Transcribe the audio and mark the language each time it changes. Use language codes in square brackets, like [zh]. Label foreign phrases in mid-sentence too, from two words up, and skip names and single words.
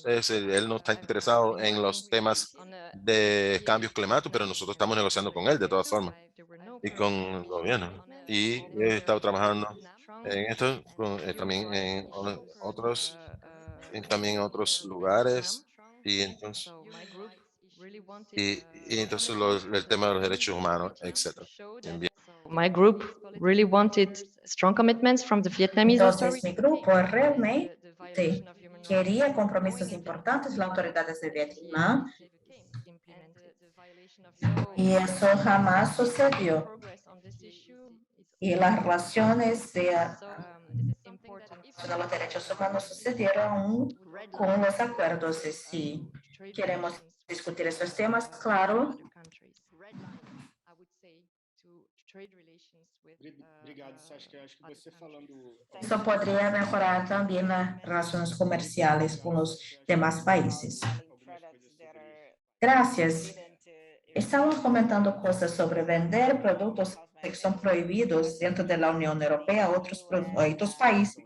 [es] Él no está interesado en los temas de cambios climáticos, pero nosotros estamos negociando con él de todas formas y con el gobierno. Y he estado trabajando en esto también también en otros lugares. Y entonces, y entonces el tema de los derechos humanos, etcétera. Bien. [en] My group really wanted strong commitments from the Vietnamese [es] Entonces, mi [en] authorities. [es] grupo realmente quería compromisos importantes de las autoridades de Vietnam y eso jamás sucedió. Y las relaciones de los derechos humanos sucedieron aún con los acuerdos. Y si queremos discutir esos temas, claro. [pt] Obrigado, Saskia. Acho que você falando... [es] Eso podría mejorar también las relaciones comerciales con los demás países. Gracias. Estamos comentando cosas sobre vender productos que son prohibidos dentro de la Unión Europea a otros países.